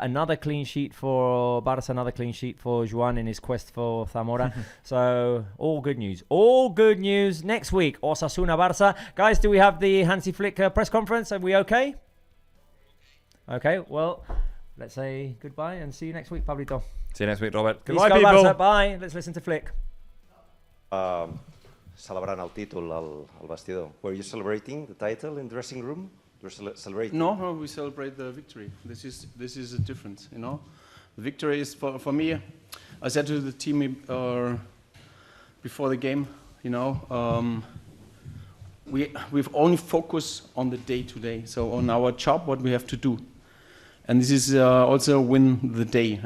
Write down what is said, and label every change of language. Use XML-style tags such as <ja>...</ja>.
<en>Another clean sheet for Barça, another clean sheet for Joan in his quest for Zamora. So, all good news. All good news. Next week, Osasuna Barça. Guys, do we have the Hansi Flick press conference? Are we okay? Okay, well, let's say goodbye and see you next week, Pablito. See you next week, Robert. Goodbye, people. Barça. Bye. Let's listen to Flick.</en> <ca>Celebrant el títol al vestidor.</ca> <en>Were you celebrating the title in the dressing room? You were celebrating? No, we celebrate the victory. This is a difference, you know. The victory is for me. I said to the team before the game, you know, we've only focused on the day to day, so on our job, what we have to do, and this is also win the day.</en>